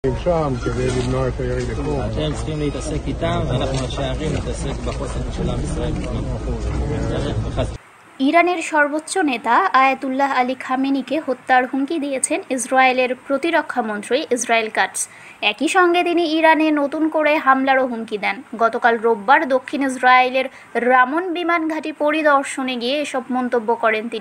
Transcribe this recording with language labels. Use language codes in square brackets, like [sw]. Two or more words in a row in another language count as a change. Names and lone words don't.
[he] נמצאים שם כדי למנוע את הירי לפה. אתם צריכים להתעסק איתם, ואנחנו השארים נתעסק בחוסן של עם ישראל. [bn] ইরানের সর্বোচ্চ নেতা আয়াতুল্লাহ আলী খামেনিকে হত্যার হুমকি দিয়েছেন ইসরায়েলের প্রতিরক্ষা মন্ত্রী ইসরায়েল কাটস। একই সঙ্গে তিনি ইরানে নতুন করে হামলারও হুমকি দেন। গতকাল রোববার দক্ষিণ ইসরায়েলের রামন বিমান ঘাঁটি পরিদর্শনে গিয়ে এসব মন্তব্য করেন তিনি।